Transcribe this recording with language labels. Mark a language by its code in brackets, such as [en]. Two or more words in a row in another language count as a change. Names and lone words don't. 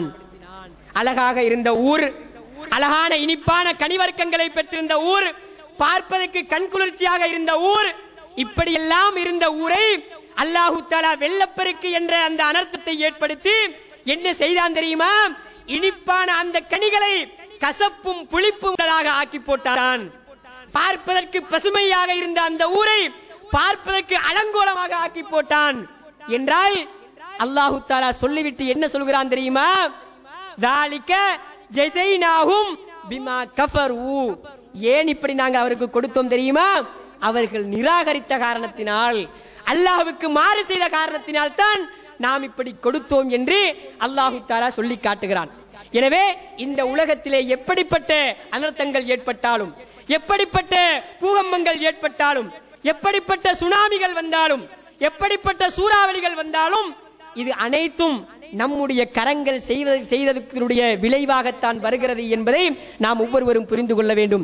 [ta] அழகாக இருந்த ஊர், அழகான இனிப்பான கனிவர்க்கங்களை பெற்றிருந்த ஊர், பார்ப்பதற்கு கண்குளிர்ச்சியாக இருந்த ஊர், இப்படியெல்லாம் இருந்த ஊரை [ar] الله تعالى [ta] வெள்ளப்பெருக்கு என்ற அந்த அனர்த்தத்தை ஏற்படுத்தி என்ன செய்தான் தெரியுமா? இனிப்பான அந்த கனிகளை கசப்பும் புளிப்பும் ஆக்கி போட்டான். பார்ப்பதற்கு பசுமையாக இருந்த அந்த ஊரை பார்ப்பதற்கு அலங்கோலமாக ஆக்கி போட்டான். என்றால் [ar] الله تعالى [ta] சொல்லிவிட்டு என்ன சொல்கிறான் தெரியுமா? [ar] ذَلِكَ جَزَيْنَاهُمْ بِمَا كَفَرُوا. [ta] ஏன் இப்படி நாங்க அவருக்கு கொடுத்தோம் தெரியுமா? அவர்கள் நிராகரித்த காரணத்தினால், அல்லாஹ்வுக்கு மாறு செய்த காரணத்தினால் தான் நாம் இப்படி கொடுத்தோம் என்று [ar] الله تعالى [ta] சொல்லி காட்டுகிறான். எனவே இந்த உலகத்திலே எப்படிப்பட்ட அனர்த்தங்கள் ஏற்பட்டாலும், எப்படிப்பட்ட பூகம்பங்கள் ஏற்பட்டாலும், எப்படிப்பட்ட சுனாமிகள் வந்தாலும், எப்படிப்பட்ட சூறாவளிகள் வந்தாலும், இது அனைத்தும் நம்முடைய கரங்கள் செய்ததற்குரிய விளைவாகத்தான் வருகிறது என்பதை நாம் ஒவ்வொருவரும் புரிந்து கொள்ள வேண்டும்.